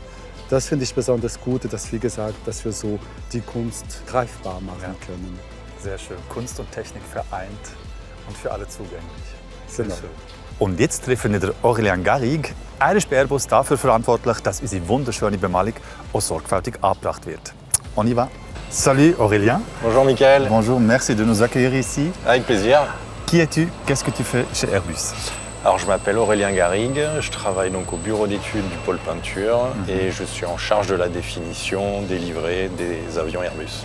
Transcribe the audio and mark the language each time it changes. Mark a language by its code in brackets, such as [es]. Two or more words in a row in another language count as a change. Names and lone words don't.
[de] Das finde ich besonders gut, dass, wie gesagt, dass wir so die Kunst greifbar machen können. Sehr schön. Kunst und Technik vereint und für alle zugänglich. Sehr Genau. schön. Und jetzt treffen wir Aurélien Garrigue. Er ist bei Airbus dafür verantwortlich, dass unsere wunderschöne Bemalung auch sorgfältig angebracht wird. [fr] On y va. Salut Aurélien. Bonjour Michael. Bonjour, merci de nous accueillir ici. Avec plaisir. Qui es-tu? Qu'est-ce que tu fais chez Airbus? Alors je m'appelle Aurélien Garrigue, je travaille donc au bureau d'études du pôle peinture et je suis en charge de la définition des livrets des avions Airbus.